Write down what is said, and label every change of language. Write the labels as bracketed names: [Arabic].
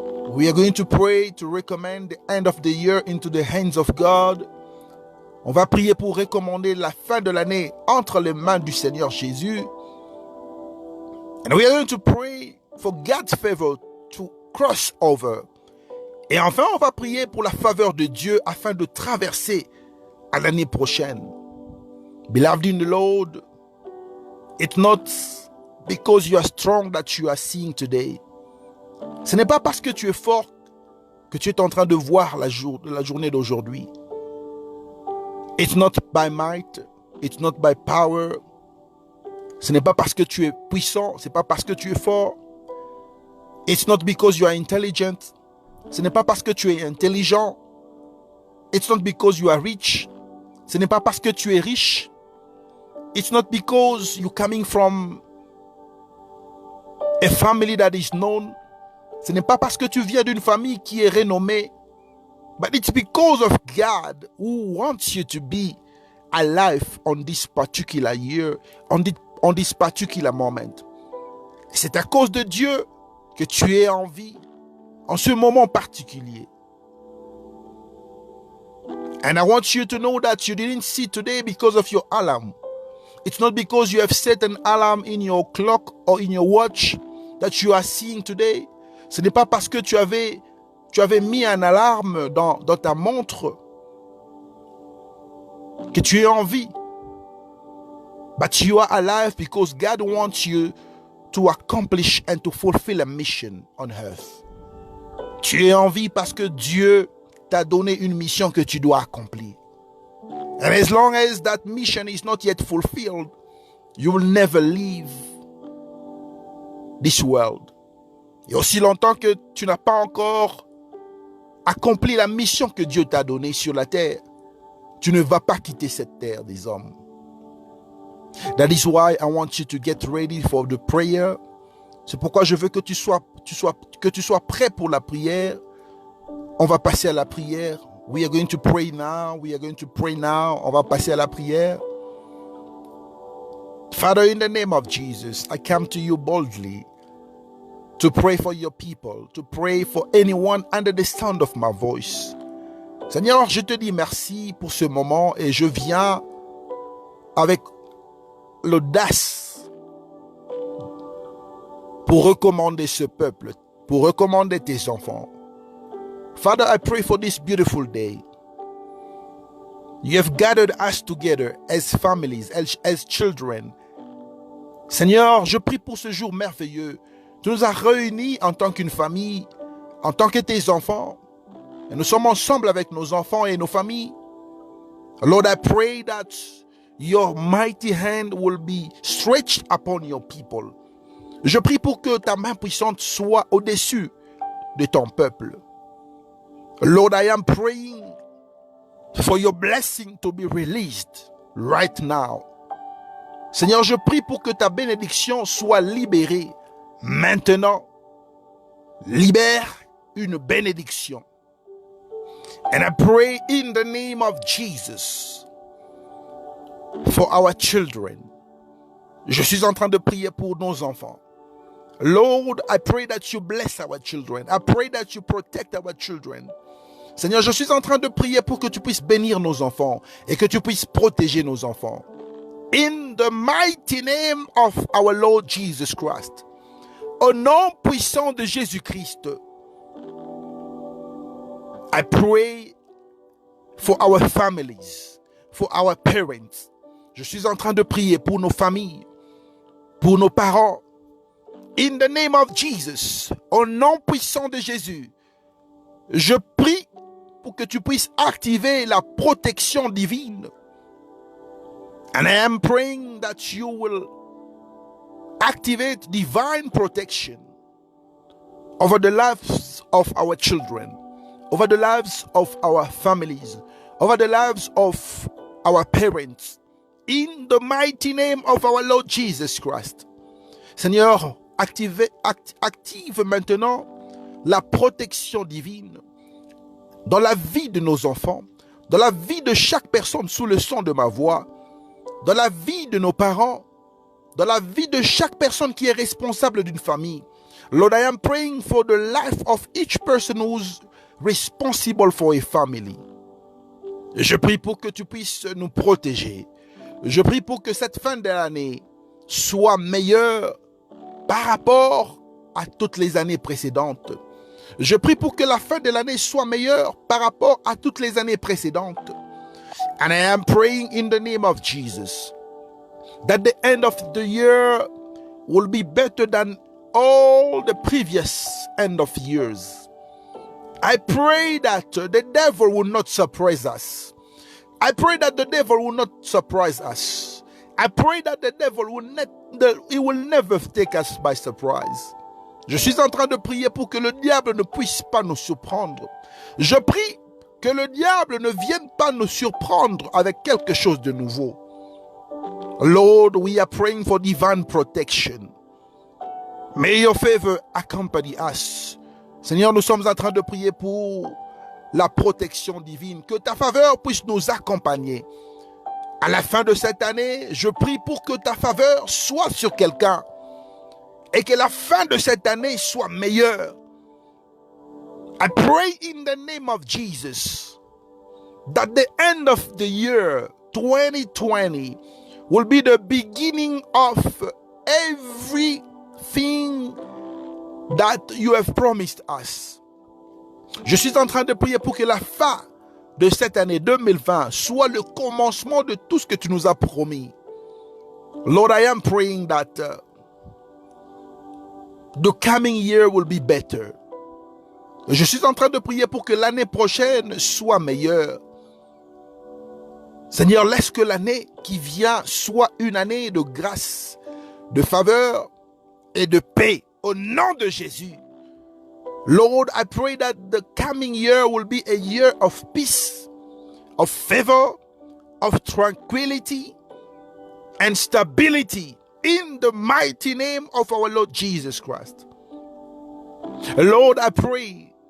[English] We are going to pray to recommend the end of the year into the hands of God. [French] On va prier pour recommander la fin de l'année entre les mains du Seigneur Jésus. [English] And we are going to pray for God's favor to cross over. [French] Et enfin, on va prier pour la faveur de Dieu afin de traverser à l'année prochaine. [English] Beloved in the Lord, it's not because you are strong that you are seeing today. [French] Ce n'est pas parce que tu es fort que tu es en train de voir la journée d'aujourd'hui. [English] It's not by might, it's not by power. [French] Ce n'est pas parce que tu es puissant, c'est pas parce que tu es fort. [English] It's not because you are intelligent. [French] Ce n'est pas parce que tu es intelligent. [English] It's not because you are rich. [French] Ce n'est pas parce que tu es riche. [English] It's not because you're coming from a family that is known. [French] Ce n'est pas parce que tu viens d'une famille qui est renommée. [English] But it's because of God who wants you to be alive on this particular year, on this particular moment. [French] C'est à cause de Dieu que tu es en vie en ce moment particulier. [English] And I want you to know that you didn't see today because of your alarm. It's not because you have set an alarm in your clock or in your watch that you are seeing today. [French] Ce n'est pas parce que tu avais mis un alarme dans ta montre que tu es en vie. [English] But you are alive because God wants you to accomplish and to fulfill a mission on earth. [French] Tu es en vie parce que Dieu t'a donné une mission que tu dois accomplir. [English] And as long as that mission is not yet fulfilled, you will never leave this world. [French] Et aussi longtemps que tu n'as pas encore accompli la mission que Dieu t'a donnée sur la terre, tu ne vas pas quitter cette terre des hommes. [English] That is why I want you to get ready for the prayer. [French] C'est pourquoi je veux que tu sois prêt pour la prière. On va passer à la prière. [English] We are going to pray now. We are going to pray now. [French] On va passer à la prière. [English] Father, in the name of Jesus, I come to you boldly to pray for your people, to pray for anyone under the sound of my voice. [French] Seigneur, je te dis merci pour ce moment et je viens avec l'audace pour recommander ce peuple, pour recommander tes enfants. [English] Father, I pray for this beautiful day. You have gathered us together as families, as children. [French] Seigneur, je prie pour ce jour merveilleux. Tu nous as réunis en tant qu'une famille, en tant que tes enfants. Et nous sommes ensemble avec nos enfants et nos familles. [English] Lord, I pray that your mighty hand will be stretched upon your people. [French] Je prie pour que ta main puissante soit au-dessus de ton peuple. [English] Lord, I am praying for your blessing to be released right now. [French] Seigneur, je prie pour que ta bénédiction soit libérée maintenant. Libère une bénédiction. [English] And I pray in the name of Jesus for our children. [French] Je suis en train de prier pour nos enfants. [English] Lord, I pray that you bless our children. I pray that you protect our children. [French] Seigneur, je suis en train de prier pour que tu puisses bénir nos enfants et que tu puisses protéger nos enfants. [English] In the mighty name of our Lord Jesus Christ. [French] Au nom puissant de Jésus-Christ. [English] I pray for our families, for our parents. [French] Je suis en train de prier pour nos familles, pour nos parents. [English] In the name of Jesus, [French] au nom puissant de Jésus, je prie pour que tu puisses activer la protection divine. [English] And I am praying that you will activate divine protection over the lives of our children, over the lives of our families, over the lives of our parents. In the mighty name of our Lord Jesus Christ. [French] Seigneur, active maintenant la protection divine dans la vie de nos enfants, dans la vie de chaque personne sous le son de ma voix, dans la vie de nos parents, dans la vie de chaque personne qui est responsable d'une famille. [English] Lord, I am praying for the life of each person who's responsible for a family. [French] Je prie pour que tu puisses nous protéger. Je prie pour que cette fin de l'année soit meilleure par rapport à toutes les années précédentes. Je prie pour que la fin de l'année soit meilleure par rapport à toutes les années précédentes. [English] And I am praying in the name of Jesus that the end of the year will be better than all the previous end of years. I pray that the devil will not surprise us. I pray that the devil will not surprise us. I pray that the devil will never take us by surprise. [French] Je suis en train de prier pour que le diable ne puisse pas nous surprendre. Je prie que le diable ne vienne pas nous surprendre avec quelque chose de nouveau. [English] Lord, we are praying for divine protection. May your favor accompany us. [French] Seigneur, nous sommes en train de prier pour la protection divine. Que ta faveur puisse nous accompagner. À la fin de cette année, je prie pour que ta faveur soit sur quelqu'un et que la fin de cette année soit meilleure. [English] I pray in the name of Jesus that the end of the year 2020 will be the beginning of everything that you have promised us. [French] Je suis en train de prier pour que la fin de cette année 2020 soit le commencement de tout ce que tu nous as promis. [English] Lord, I am praying that the coming year will be better. [French] Je suis en train de prier pour que l'année prochaine soit meilleure. Seigneur, laisse que l'année qui vient soit une année de grâce, de faveur et de paix. Au nom de Jésus. [English] Lord, I pray that the coming year will be a year of peace, of favor, of tranquility and stability in the mighty name of our Lord Jesus Christ. Lord, I pray